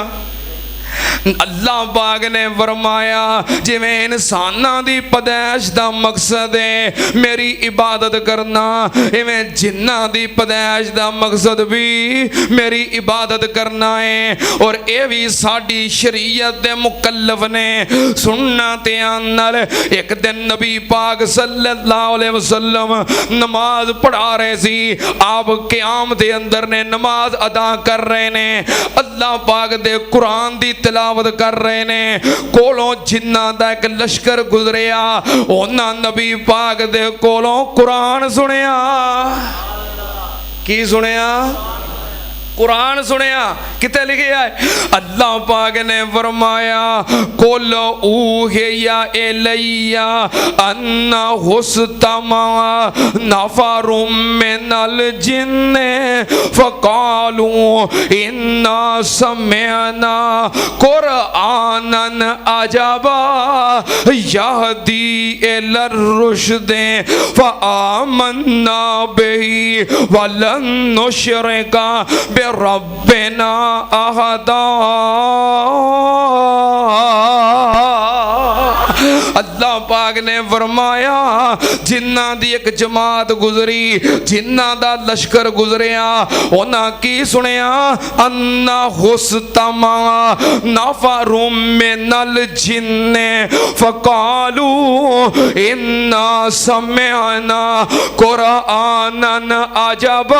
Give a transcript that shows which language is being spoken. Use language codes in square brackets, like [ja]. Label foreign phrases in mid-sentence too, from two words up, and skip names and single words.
[pa] اللہ پاک نے فرمایا جویں انساناں دی پیدائش دا مقصد ہے میری عبادت کرنا، ایویں جناں دی پیدائش دا مقصد بھی میری عبادت کرنا ہے. اور یہ بھی ساڈی شریعت دے مکلف نے. سننا دھیان نال، اک دن نبی پاک [ar] صلى الله عليه وسلم [pa] نماز پڑھا رہے سی. آپ قیام دے اندر نے نماز ادا کر رہے نے, اللہ پاک دے قرآن دی تلاوت کر رہے نے. کولوں جناں دا اک لشکر گزریا، اوہناں نبی پاک دے کولوں قرآن سنیا. کی سنیا؟ قرآن سنیا. کتنے لکھے ہے؟ اللہ پاک نے فرمایا [ar] قل أوحي إلي أنه استمع نفر من الجن فقالوا إنا سمعنا قرآنا عجبا يهدي إلى الرشد فآمنا به ولن نشرك بربنا أحدا. [pa] اللہ پاک نے فرمایا جناں دی اک جماعت گزری، جناں دا لشکر گزریا، اوہناں کی سنیا [ar] أنه استمع نفر من الجن فقالوا إنا سمعنا قرآنا عجبا.